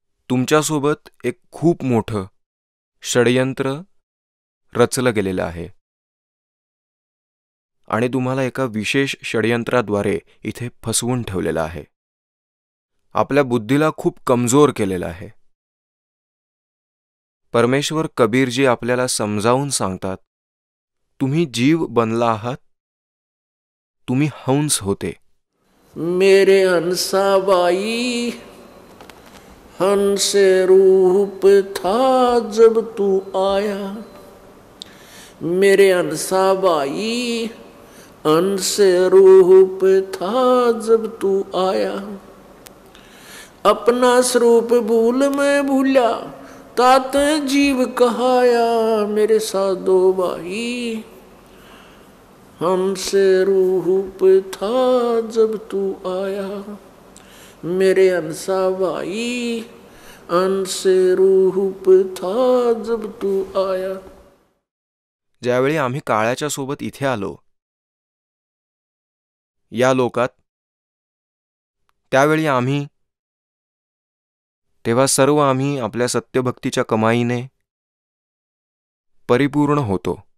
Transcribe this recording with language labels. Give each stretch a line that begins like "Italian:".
Marathi: तुमच्यासोबत एक खूप मोठं षडयंत्र रचलं गेलेलं आहे आणि तुम्हाला एका विशेष षडयंत्राद्वारे इथे फसवून ठेवलेलं आहे. आपल्या बुद्धीला खूप कमजोर केलेलं आहे. परमेश्वर कबीरजी आपल्याला समजावून सांगतात तुम्ही जीव बनला आहात, तुम्ही हंस होते.
Hindi: मेरे हंसाबाई हंस रूप था जब तू आया, मेरे हंसाबाई हंस रूप था जब तू आया, अपना स्वरूप भूल मैं भूला तात जीव कहाया, मेरे साधो भाई हमसे रूप था जब तू आया, मेरे हंसा भाई हमसे रूप था जब तू आया.
Marathi: ज्यावेळी आम्ही काळाच्या सोबत इथे आलो या लोकात, त्यावेळी तेव्हा सर्व आम्ही आपल्या सत्यभक्तीच्या कमाईने परिपूर्ण होतो.